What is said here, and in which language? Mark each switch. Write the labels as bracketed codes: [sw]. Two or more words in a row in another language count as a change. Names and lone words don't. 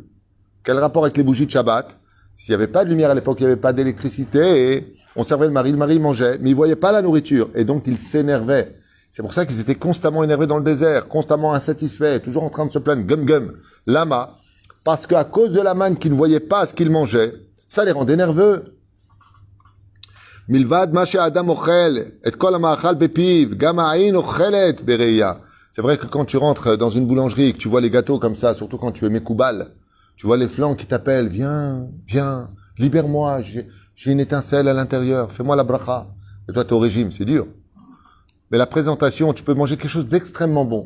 [fr] Quel rapport avec les bougies de Shabbat? S'il n'y avait pas de lumière à l'époque, il n'y avait pas d'électricité, et on servait le mari mangeait, mais il ne voyait pas la nourriture, et donc il s'énervait. C'est pour ça qu'ils étaient constamment énervés dans le désert, constamment insatisfaits, toujours en train de se plaindre, gum, lama, parce qu'à cause de la manne qu'ils ne voyaient pas ce qu'ils mangeaient, ça les rendait nerveux. [he] מלבד מה שאדם אוכל, את כל המאכל בפיו, גם העין אוכלת בראיה. [fr] C'est vrai que quand tu rentres dans une boulangerie et que tu vois les gâteaux comme ça, surtout quand tu es Mekoubal, tu vois les flancs qui t'appellent, viens, libère-moi, j'ai une étincelle à l'intérieur, fais-moi la bracha. Et toi, tu es au régime, c'est dur. Mais la présentation, tu peux manger quelque chose d'extrêmement bon.